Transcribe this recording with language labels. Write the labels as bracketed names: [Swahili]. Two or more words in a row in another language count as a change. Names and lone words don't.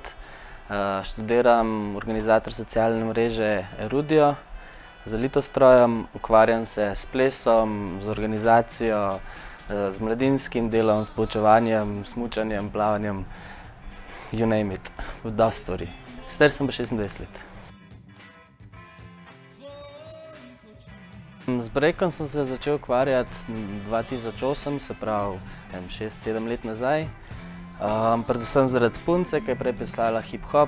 [Slovenian] Študiram organizator socialne mreže Erudio z Litostrojem, ukvarjam se s plesom, z organizacijo, z mladinskim delom, s poučevanjem, smučanjem, plavanjem, [English] you name it, [Slovenian] dosti stvari. Star sem pa 26 let. Z brekom sem se začel ukvarjati 2008, se pravi 6-7 let nazaj. Predvsem zaradi punce, ki je prej pisala hip-hop.